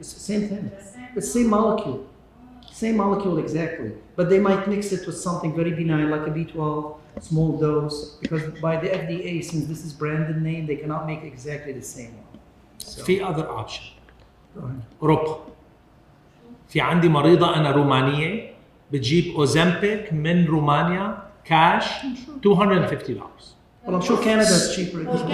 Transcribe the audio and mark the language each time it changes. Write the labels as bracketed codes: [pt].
[en] It's the same thing. The same. It's the same molecule exactly. But they might mix it with something very benign like a B12, small dose, because by the FDA, since this is branded name, they cannot make exactly the same one. So, [ar] في [en] other option. go ahead. [ar] اوروبا. في عندي مريضه انا رومانيه بتجيب اوزمبيك من رومانيا كاش $250. [en] Well, I'm sure Canada's cheaper.